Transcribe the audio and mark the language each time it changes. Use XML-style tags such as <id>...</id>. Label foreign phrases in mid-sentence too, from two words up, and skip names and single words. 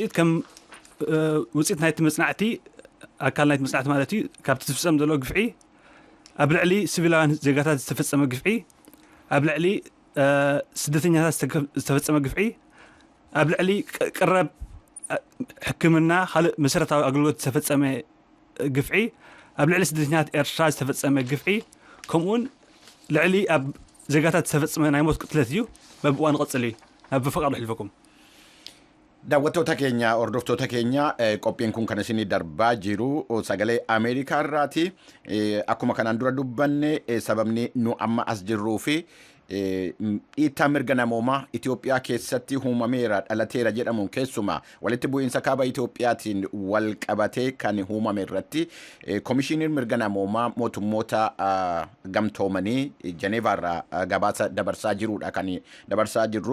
<ti>ውጽኢት ናይቲ መጽናዕቲ ኣካል ናይቲ መጽናዕቲ ማለት እዩ ካብቲ ዝፍጸም ዘሎ ግፍዒ ኣብ ልዕሊ ሲቪላውያን ዜጋታት ዝተፈጸመ ግፍዒ፣ ኣብ ልዕሊ ስደተኛታት ዝተፈጸመ ግፍዒ፣ ኣብ ልዕሊ ቀረብ ሕክምና ካልእ መሰረታዊ ኣገልግሎት ዝተፈጸመ ግፍዒ፣ ኣብ ልዕሊ ስደተኛታት ኤርትራ ዝተፈጸመ ግፍዒ፣ ከምኡ'ውን ልዕሊ ኣብ ዜጋታት ዝተፈጸመ ናይ ሞት ቅትለት እዩ። በብእዋኑ ይቕጽል እዩ። ናብ በፈቃዱ ሕልፈኩም</ti> <om>daawwattoota keenya hordoftoota keenya qophiin kun kan isinii darbaa jiru sagalee Ameerikaa irraati. Akkuma kanaan dura dubbanne sababni nu amma as jirruu fi dhiittaa mirga namoomaa Itoophiyaa keessatti uumameera dhalateera jedhamuun keessumaa walitti bu'iinsa kaaba Itoophiyaatiin wal qabatee kan uumame irratti koomishiniin mirga namoomaa mootummoota gamtoomanii Jeneevaarraa gabaasa dabarsaa jiruudha kan dabarsaa jirru.</om>